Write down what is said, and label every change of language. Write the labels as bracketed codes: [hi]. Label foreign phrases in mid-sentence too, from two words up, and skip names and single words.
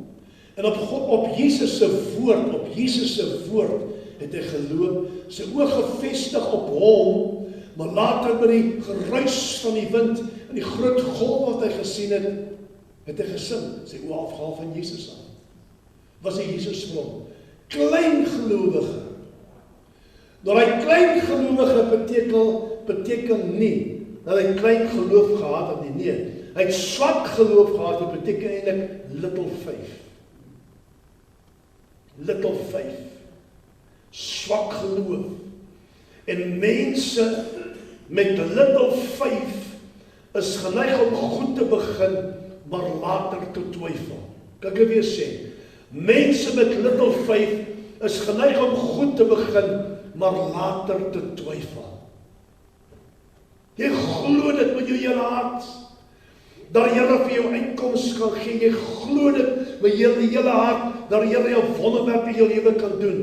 [af] En op Jesus se woord, het hy geloop, sy oog gefestig op hom, maar later met die geruis van die wind, en die groot golf wat hy gesien het hy gesing, sy oog afgehaal van Jesus af. Was hy Jesus vir hom? Klein gelowige. Nou hy klein gelowige beteken nie, dat hy klein geloof gehad het nie. Nee, hy het swak geloof gehad, dit beteken eintlik [en] little faith. Little faith. [af] Swak geloof. En mense met [en] little faith [af] is geneig om goed te begin, maar later te twyfel. Kan ek weer sê? Mense met [en] little faith [af] is geneig om goed te begin, maar later te twyfel. Jy glo dit met jou hele hart, dat die Here vir jou uitkoms kan gee. Jy glo dit met jou hele hart, dat die Here jou wonderwerk in jou lewe kan doen.